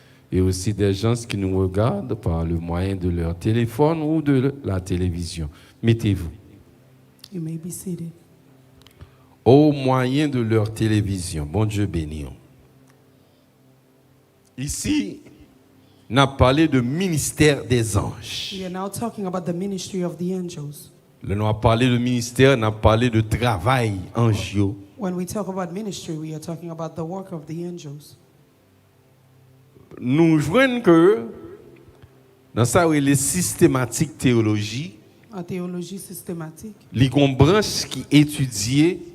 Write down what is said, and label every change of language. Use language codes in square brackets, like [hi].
[fr] Et aussi des gens qui nous regardent par le moyen de leur téléphone ou de la télévision. Mettez-vous. [en] You may be seated. [fr] Au moyen de leur télévision. Bon Dieu béni. Ici, on a parlé de ministère des anges. [en] We are now talking about the ministry of the angels. [fr] Là, on a parlé de ministère, on a parlé de travail angio. [en] When we talk about ministry, we are talking about the work of the angels. [fr] Nous voyons que dans ça où les systématiques théologie, En théologie systématique, les branches qui étudiaient